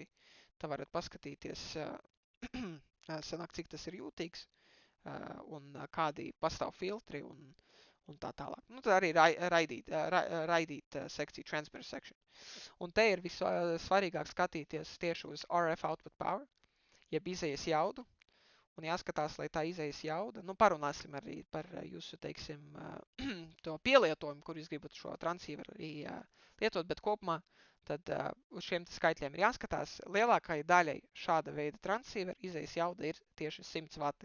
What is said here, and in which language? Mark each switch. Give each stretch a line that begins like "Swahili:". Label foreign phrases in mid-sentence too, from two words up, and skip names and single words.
Latvian: Tā varat paskatīties, sanāk, cik tas ir jūtīgs, un kādi pastāv filtri un tā tālāk. Nu, tad arī raidīt sekciju,
English: transmitter section.
Latvian: Un te ir visvarīgāk skatīties tieši uz
English: RF output power,
Latvian: jeb izējas jaudu, un jāskatās, lai tā izējas jauda. Nu, parunāsim arī par jūsu, teiksim, to pielietojumu, kur jūs gribat šo transceiveru lietot, bet kopumā tad uz šiem skaitļiem ir jāskatās. Lielākai daļai šāda veida transceiveru izējas jauda ir tieši 100 vati.